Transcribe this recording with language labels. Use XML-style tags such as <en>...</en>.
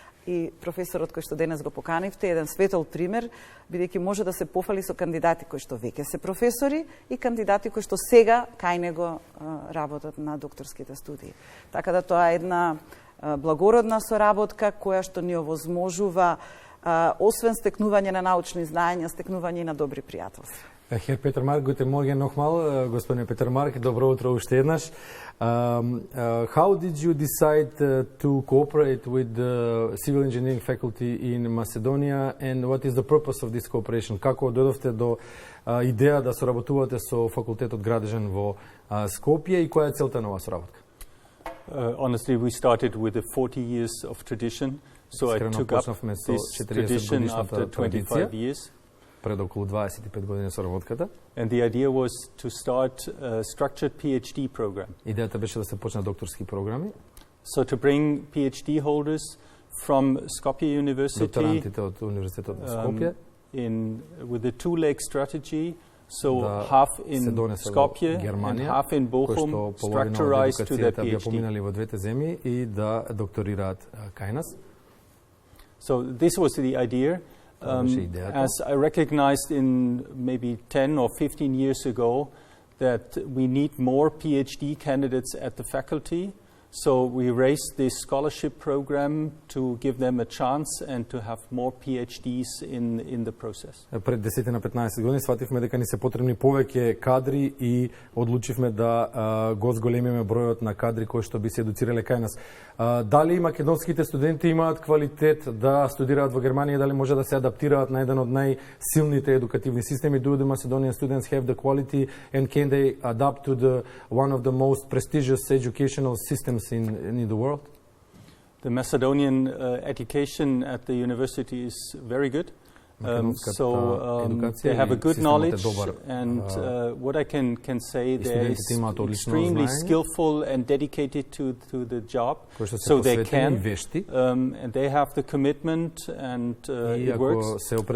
<mk>И професорот кој што денес го поканивте, еден светол пример, бидејќи може да се пофали со кандидати кои што веќе се професори и кандидати кои што сега кај него работат на докторските студии. Така да тоа е една благородна соработка која што ни овозможува освен стекнување на научни знаења, стекнување на добри пријателства. Хер Петер Марк,</mk> <de>guten Morgen nochmal,</de> <mk>господин Петер Марк, добро утро уште еднаш.</mk> <en>How did you decide to cooperate with the civil engineering faculty in Macedonia and what is the purpose of this cooperation?</en> <mk>Како дојдовте до идеја да соработувате со факултетот Градежен во Скопје и која е целта на оваа соработка?</mk> <en>Honestly, we started with 40 years of tradition, so I took up this tradition after 25 years.</en> <mk>Пред околу 25 години соработката.</mk> <en>And the idea was to start a structured PhD program.</en> <mk>Идејата беше да се почне докторски програми.</mk> <en>So to bring PhD holders from Skopje University</en> <mk>докторантите од универзитетот на Скопје</mk> <en>with a two-leg strategy, so half in Skopje and half in Bochum, structurized to their PhD.</en> <mk>Поминали во двете земји и да докторираат кај нас.</mk> <en>So this was the idea. As I recognized in maybe 10 or 15 years ago that we need more PhD candidates at the faculty, so we raised this scholarship program to give them a chance and to have more PhDs in the process.</en> <mk>Пред 10 на 15 години свативме дека ни се потребни повеќе кадри и одлучивме да го зголемиме бројот на кадри кои што би се едуцирале кај нас. Дали македонските студенти имаат квалитет да студираат во Германија, дали може да се адаптираат на еден од најсилните едукативни системи?</mk> <en>Do the Macedonian students have the quality and can they adapt to one of the most prestigious educational systems in the world? The Macedonian education at the university is very good. So they have a good knowledge, and what I can say, they are extremely skillful and dedicated to the job, so they can, and they have the commitment, and it works.</en>